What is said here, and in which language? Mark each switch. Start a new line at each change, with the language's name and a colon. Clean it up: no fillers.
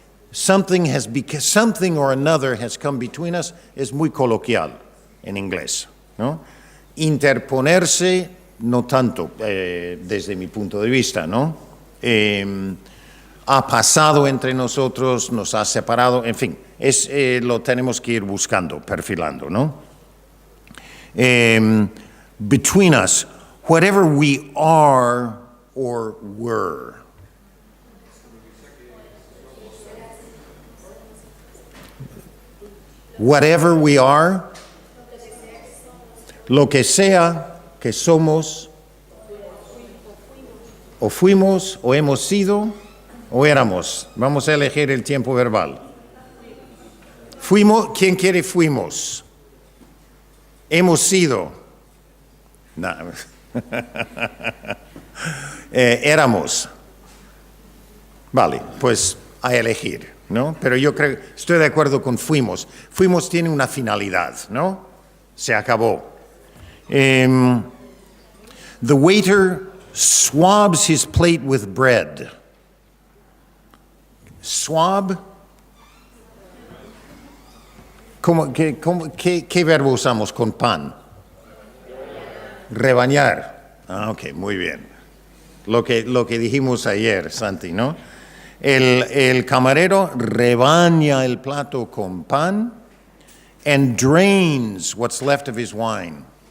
English: Something or another has come between us
Spanish: es muy coloquial en inglés, ¿no? Interponerse, no tanto desde mi punto de vista, ¿no? Ha pasado entre nosotros, nos ha separado, en fin, lo tenemos que ir buscando, perfilando, ¿no?
English: Between us, whatever we are or were. Whatever we are,
Spanish: lo que sea que somos O fuimos, o hemos sido, o éramos. Vamos a elegir el tiempo verbal. Fuimos, ¿quién quiere fuimos? Hemos sido. No. Éramos. Vale, pues a elegir, ¿no? Pero yo creo, estoy de acuerdo con fuimos. Fuimos tiene una finalidad, ¿no? Se acabó.
English: The waiter swabs his plate with bread. Swab.
Spanish: ¿Qué verbo usamos con pan? Rebañar. Ah, ok, muy bien. Lo que dijimos ayer, Santi, ¿no? El camarero rebaña el plato con pan
English: and drains what's left of his wine.